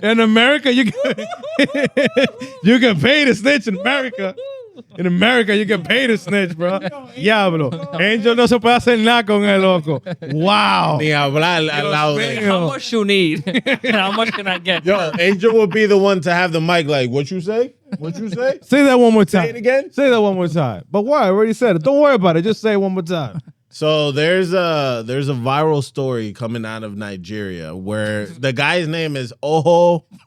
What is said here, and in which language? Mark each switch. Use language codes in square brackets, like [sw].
[en] In America, you get paid to snitch in America. In America, you get paid to snitch, bro. Diablo. [es] Angel no se puede hacer nada con el loco. [en] Wow. [es] Ni hablar al lado de. [en] How much you need? How much can I get? Yo, Angel will be the one to have the mic. Like, what you say? What you say? Say that one more time. Say it again. Say that one more time. But why? I already said it. Don't worry about it. Just say it one more time. So there's a viral story coming out of Nigeria where the guy's name is Ojo.